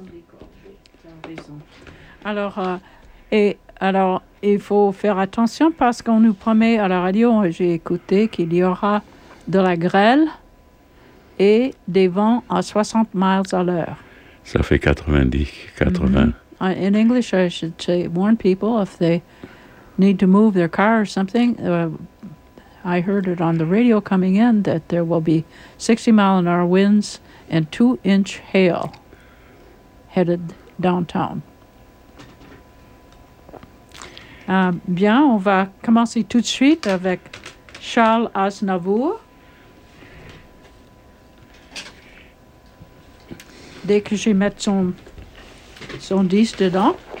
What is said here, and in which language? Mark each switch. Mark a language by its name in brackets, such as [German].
[French] Des cordes. Alors, il faut faire attention parce qu'on nous promet à la radio, j'ai écouté, qu'il y aura de la grêle et des vents à 60 miles à l'heure. Ça fait 80. Mm-hmm. [English] In English, I should say, warn people if they need to move their car or something. I heard it on the radio coming in that there will be 60 mile an hour winds and 2-inch hail headed downtown. [French] Bien, on va commencer tout de suite avec Charles Aznavour. Dès que j'ai mis son disque dedans.